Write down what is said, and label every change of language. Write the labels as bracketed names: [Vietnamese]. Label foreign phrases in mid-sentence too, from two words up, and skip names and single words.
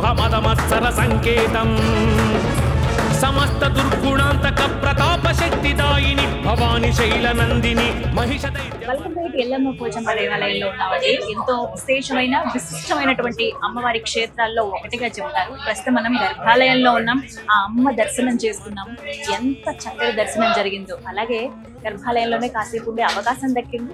[Sanskrit] मदमत्सर संकेतं समस्त दुर्गुणांतक प्रताप शक्तिदायिनि भवानी शैलनंदिनी महिष [Telugu] బల్కంపేట ఎల్లమ్మ పోచమ్మ దేవాలయంలో ఉన్నామండి. ఎంతో విశేషమైన విశిష్టమైనటువంటి అమ్మవారి క్షేత్రాల్లో ఒకటిగా చెబుతారు. ప్రస్తుతం మనం గర్భాలయంలో ఉన్నాం. ఆ అమ్మ దర్శనం చేసుకున్నాం. ఎంత చక్కటి దర్శనం జరిగిందో, అలాగే గర్భాలయంలోనే కాసేపు ఉండే అవకాశం దక్కింది.